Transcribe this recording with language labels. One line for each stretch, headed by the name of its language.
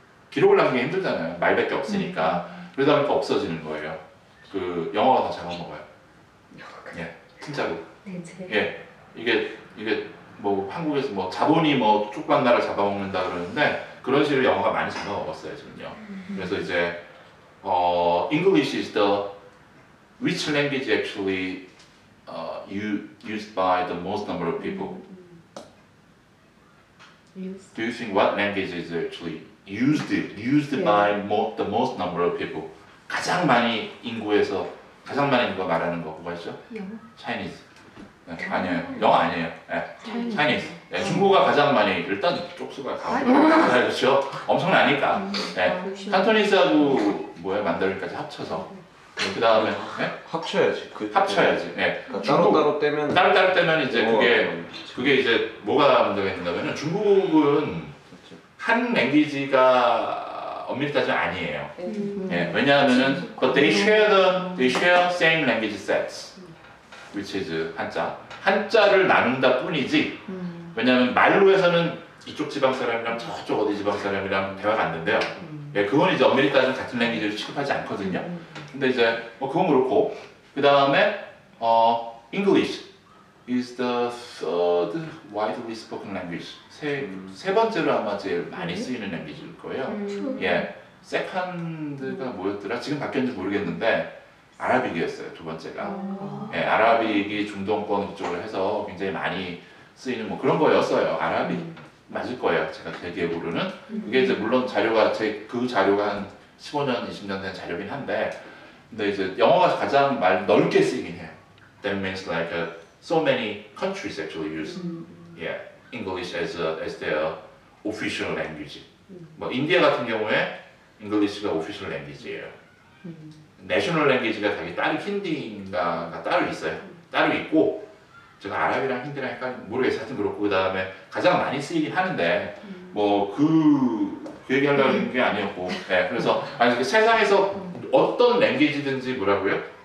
Korean: 기록을 남기기 힘들잖아요. 말밖에 없으니까. 그러다 보니까 없어지는 거예요. 그 영어가 다 잡아먹어요. 예, 진짜로. 예, 이게 뭐 한국에서 뭐 자본이 뭐 쪽방나를 잡아먹는다 그러는데 그런 식으로 영어가 많이 잡아먹었어요 지금요.
English: 그래서 이제 English is the which language actually used by the most number of people. Do you think what language is actually used by the most number of people?
Korean: 가장 많이 인구에서 가장 많이 인구가 말하는 거 뭐가 있죠? 영어? Chinese. 네, 아니에요. 영어 아니에요. 네. Chinese. 네, 중국어가 가장 많이 일단 쪽수가 가고 그렇죠. 엄청나니까. 네. 칸토니스하고 뭐야 만다린까지 합쳐서. 그 다음에 네? 합쳐야지. 합쳐야지. 네. 그러니까 따로 떼면 따로 떼면 이제 그게 이제 뭐가 문제가 있냐면은 중국은 한 랭귀지가 엄밀히 따지면 아니에요. 예, 왜냐하면은
English: but they share same language sets, which is
Korean: 한자를 나눈다 뿐이지. 왜냐하면 말로 해서는 이쪽 지방 사람이랑 저쪽 어디 지방 사람이랑 대화가 안 된대요. 예, 그건 이제 엄밀히 따지면 같은 랭귀지를 취급하지 않거든요. 근데 이제 뭐 그건 그렇고 그 다음에
English: English is the third widely spoken language.
Korean: 세 번째로 아마 제일 많이 쓰이는 랭귀지일 거예요. 예, 세컨드가 뭐였더라? 지금 바뀌었는지 모르겠는데 아라빅이었어요. 두 번째가. 예, 아라빅이 중동권 이쪽을 해서 굉장히 많이 쓰이는 뭐 그런 거였어요. 아라빅 맞을 거예요. 제 기억으로는. 그게 이제 물론 자료가 그 자료가 한 15년, 20년 된 자료긴 한데, 근데 이제 영어가 가장 넓게 쓰이긴 해요.
English: That means like so many countries actually use English as their official language.
Korean: 뭐 인디아 같은 경우에 English가 official language예요. National language가 자기 따로 힌디인가가 따로 있어요. 따로 있고 제가 아랍이랑 힌디랑 헷갈리는 모르겠어요. 하여튼 그렇고 그 다음에 가장 많이 쓰이긴 하는데 뭐 그 얘기하려는 게 아니었고 그래서 세상에서 어떤 랭귀지든지 뭐라고요?